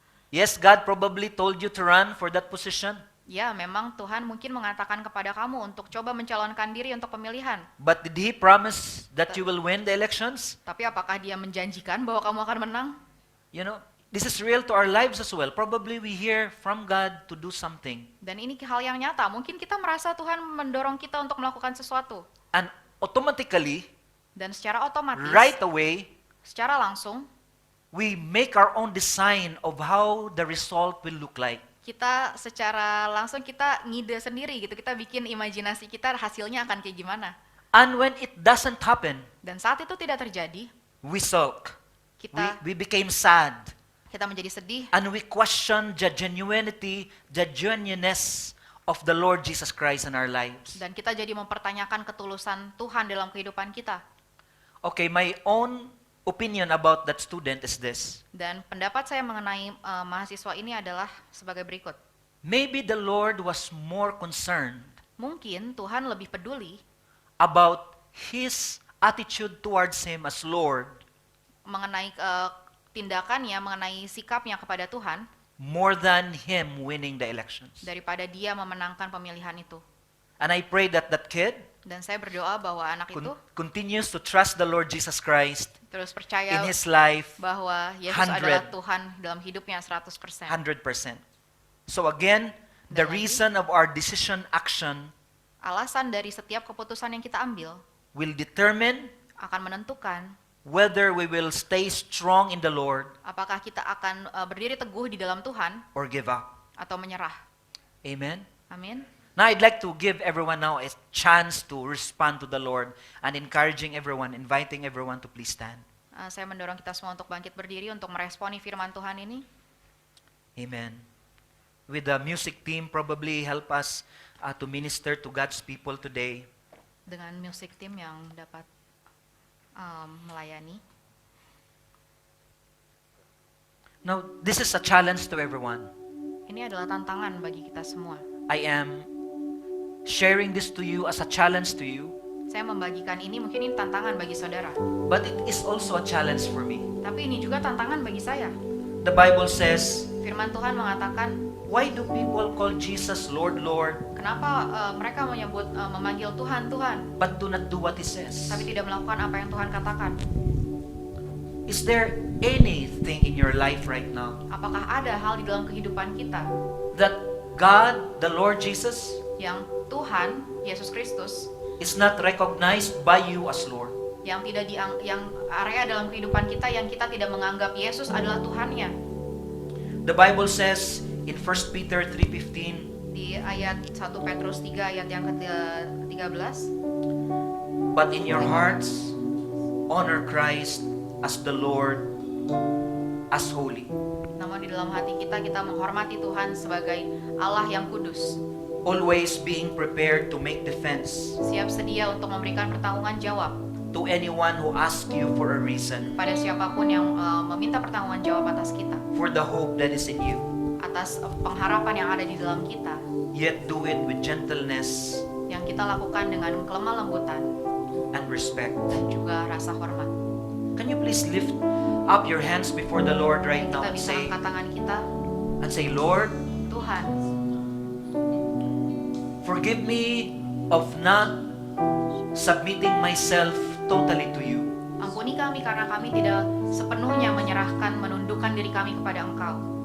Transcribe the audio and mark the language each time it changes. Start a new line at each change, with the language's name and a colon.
English: yes, God probably told you to run for that position,
Indonesian: ya memang Tuhan mungkin mengatakan kepada kamu untuk coba mencalonkan diri untuk pemilihan.
English: but did He promise that you will win the elections?
Indonesian: Tapi apakah dia menjanjikan bahwa kamu akan menang?
English: You know, this is real to our lives as well. Probably we hear from God to do something,
Indonesian: Dan ini hal yang nyata. Mungkin kita merasa Tuhan mendorong kita untuk melakukan sesuatu.
English: and automatically,
Indonesian: Dan secara otomatis,
English: right away,
Indonesian: secara langsung,
English: we make our own design of how the result will look like.
Indonesian: kita secara langsung kita ngide sendiri gitu. Kita bikin imajinasi kita hasilnya akan kayak gimana.
English: And when it doesn't happen,
Indonesian: Dan saat itu tidak terjadi,
English: we sulk.
Indonesian: kita
English: We became sad.
Indonesian: kita menjadi sedih
English: And we question the genuineness of the Lord Jesus Christ in our lives.
Indonesian: dan kita jadi mempertanyakan ketulusan Tuhan dalam kehidupan kita.
English: Okay, my own opinion about that student is this.
Indonesian: Dan pendapat saya mengenai mahasiswa ini adalah sebagai berikut.
English: Maybe the Lord was more concerned
Indonesian: Mungkin Tuhan lebih peduli
English: about his attitude towards him as Lord
Indonesian: mengenai tindakannya, mengenai sikapnya kepada Tuhan
English: more than him winning the elections.
Indonesian: daripada dia memenangkan pemilihan itu.
English: And I pray that that kid
Indonesian: Dan saya berdoa bahwa anak itu
English: continues to trust the Lord Jesus Christ
Indonesian: terus
English: in
Indonesian: percaya
English: his life
Indonesian: bahwa Yesus 100. adalah Tuhan dalam hidupnya 100%.
English: 100%. So again, the
Indonesian: Dan lagi,
English: reason of our decision action
Indonesian: alasan dari setiap keputusan yang kita ambil
English: will determine
Indonesian: akan menentukan
English: whether we will stay strong in the Lord
Indonesian: apakah kita akan berdiri teguh di dalam Tuhan
English: or give up.
Indonesian: atau menyerah.
English: Amen.
Indonesian: Amin.
English: Now I'd like to give everyone now a chance to respond to the Lord and encouraging everyone, inviting everyone to please stand.
Indonesian: Saya mendorong kita semua untuk bangkit berdiri untuk meresponi firman Tuhan ini.
English: Amen. With the music team, probably help us to minister to God's people today.
Indonesian: Dengan music team yang dapat melayani.
English: Now, this is a challenge to everyone.
Indonesian: Ini adalah tantangan bagi kita semua.
English: I am sharing this to you as a challenge to you,
Indonesian: Saya membagikan ini, mungkin ini tantangan bagi saudara.
English: but it is also a challenge for me.
Indonesian: Tapi ini juga tantangan bagi saya.
English: The Bible says,
Indonesian: Firman Tuhan mengatakan,
English: why do people call Jesus Lord, Lord,
Indonesian: kenapa mereka memanggil Tuhan, Tuhan,
English: but do not do what He says?
Indonesian: tapi tidak melakukan apa yang Tuhan katakan?
English: Is there anything in your life right now
Indonesian: Apakah ada hal di dalam kehidupan kita
English: that God, the Lord Jesus,
Indonesian: yang Tuhan, Yesus Kristus,
English: is not recognized by you as Lord?
Indonesian: yang area dalam kehidupan kita yang kita tidak menganggap Yesus adalah Tuhannya?
English: The Bible says in 1 Peter 3:15,
Indonesian: Di ayat 1 Petrus 3 ayat yang ke-13,
English: but in your hearts honor Christ as the Lord, as holy.
Indonesian: namun di dalam hati kita menghormati Tuhan sebagai Allah yang kudus,
English: Always being prepared to make defense
Indonesian: siap sedia untuk memberikan pertanggungan jawab
English: to anyone who asks you for a reason
Indonesian: pada siapapun yang meminta pertanggungan jawab atas kita,
English: for the hope that is in you.
Indonesian: atas pengharapan yang ada di dalam kita,
English: Yet do it with gentleness
Indonesian: yang kita lakukan dengan kelemah lembutan
English: and respect.
Indonesian: dan juga rasa hormat.
English: Can you please lift up your hands before the Lord right now
Indonesian: Kita bisa angkat tangan kita,
English: and say, Lord,
Indonesian: Tuhan,
English: forgive me of not submitting myself totally to you.
Indonesian: ampuni kami karena kami tidak sepenuhnya menyerahkan, menundukkan diri kami kepada Engkau.